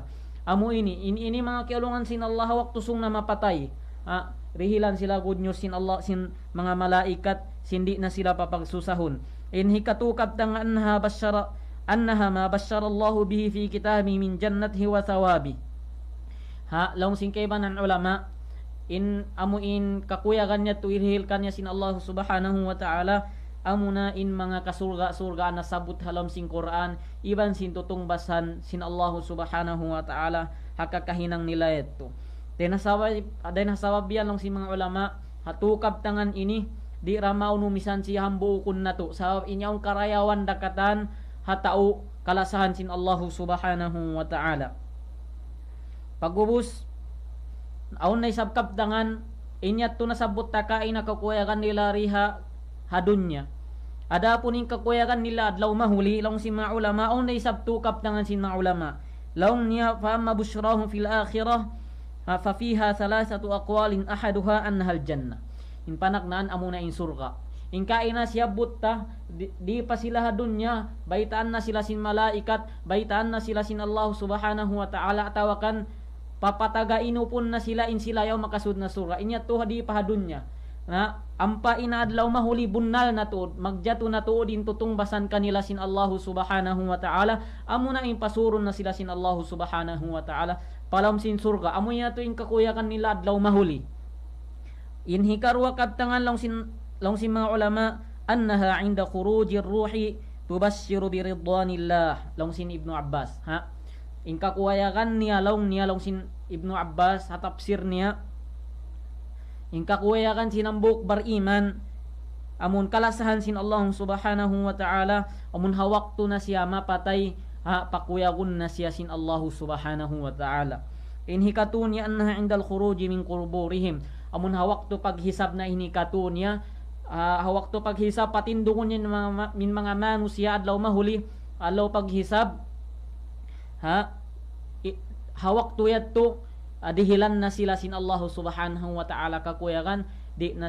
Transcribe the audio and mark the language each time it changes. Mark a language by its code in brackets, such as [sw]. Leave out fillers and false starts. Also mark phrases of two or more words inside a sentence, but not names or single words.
[tsg] Amo ini mga kiulungan sin Allah hawak to sung na mapatay rihilan sila [en] good news [tsg] sin Allah sin mga malaikat sindi na sila papagsusahon. Inhi katukab tang [ar] أنها ما بشر الله به في كتابه من جنته وثوابه. [tsg] Laung singkay banan ulama amuin kakuyagan niya tuirhil kanya sin Allah [ar] سبحانه وتعالى [tsg] amuna in mga kasurga-surga na sabut halam sing Quran iban sin tutong basan sin Allah [ar] سبحانه وتعالى [tsg] hakakahinang nila ito. Denasabab yan lang si mga ulama hatukab tangan ini di ramaw numisan si hambuukun na to sabab inyaong karayawan dakatan hatao kalasahan sin Allah [ar] سبحانه وتعالى. [tsg] Pagubus aun nay sabkapdangan inyat to nasabot takain nakakuyagan nila riha hadunya. Ada puning kakuyagan nila adlaw mahuli laung si mga ulama aun nay sabtukap dangan sin mga ulama. Laung niya [ar] فأما بشراهم في الآخرة ففيها ثلاثة أقوال أحدها أنها الجنة. [tsg] In panaknaan amuna in surga. In kaina siya butta di pa sila hadunya baitaan na sila sin malaikat baitaan na sila sin Allah [ar] سبحانه وتعالى [tsg] atawakan papataga inupon na sila in sila yaw makasud na surga inya to hadi pahadun niya na ampa inaadlaw mahuli bunnal na tuod magjato na tuod in tutong basan kanila sin Allah [ar] سبحانه وتعالى [tsg] amuna in pasuron na sila sin Allah [ar] سبحانه وتعالى [tsg] palam sin surga amo niya to in kakuyakan nila adlaw mahuli in hikarwa kaptangan long sin mga ulama [ar] أنها عند خروج الروح تبشر برضوان الله [tsg] long sin Ibnu Abbas in kakuyakan niya long sin Ibnu Abbas hatapsir niya in kakuyakan sinambuk bariman amun kalasahan sin Allah [ar] سبحانه وتعالى [tsg] amun hawak to na siya mapatay pakuyagun na siya sin Allah [ar] سبحانه وتعالى [tsg] in hikatun niya [ar] أنها عند الخروج من قبورهم [tsg] amun hawak to paghisab na hinikatun niya hawak to paghisab patindungon niya min mga manusia adlaw mahuli adlaw paghisab hawak tuyad to dihilan na sila sin Allah [ar] سبحانه وتعالى [tsg] kakuyagan di na